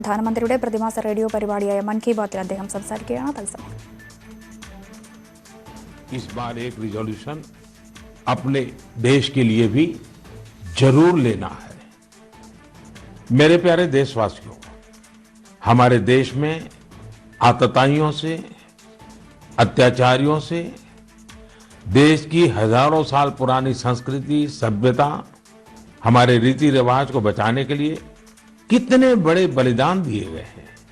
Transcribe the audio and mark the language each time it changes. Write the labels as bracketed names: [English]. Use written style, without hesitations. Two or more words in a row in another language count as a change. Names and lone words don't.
[Malayalam] പ്രധാനമന്ത്രിയുടെ പ്രതിമാസ റേഡിയോ പരിപാടിയായ മൻ കി ബാത്തിൽ അദ്ദേഹം സംസാരിക്കുകയാണ് തത്സമയം. [Hindi] इस बार एक रिजोल्यूशन अपने देश के लिए भी जरूर लेना है. मेरे प्यारे देशवासियों, हमारे देश में आतताइयों से, अत्याचारियों से, देश की हजारों साल पुरानी संस्कृति, सभ्यता, हमारे रीति रिवाज को बचाने के लिए कितने बड़े बलिदान दिए गए हैं.